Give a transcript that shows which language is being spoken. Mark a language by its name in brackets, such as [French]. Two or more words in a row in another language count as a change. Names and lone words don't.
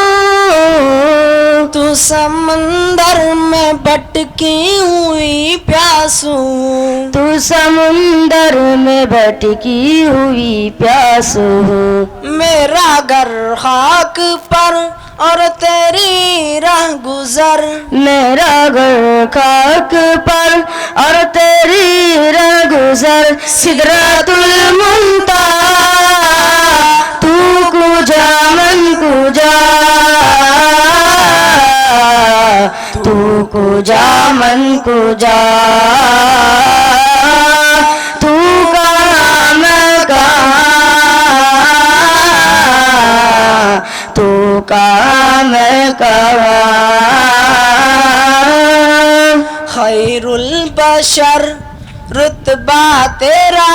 [Urdu] تو سمندر میں بھٹکی ہوئی پیاس ہوں, تو سمندر میں بھٹکی ہوئی پیاس ہو. میرا گھر خاک پر اور تیری راہ گزر، میرا گھر خاک پر اور تیری راہ گزر، سدرۃ المنتہا [Persian] تو کجا من کجا، تو کجا من کجا، [Urdu] تو کہاں میں کہاں، تو کہاں میں کہاں، [Arabic] خیر البشر [Urdu] رتبہ تیرا،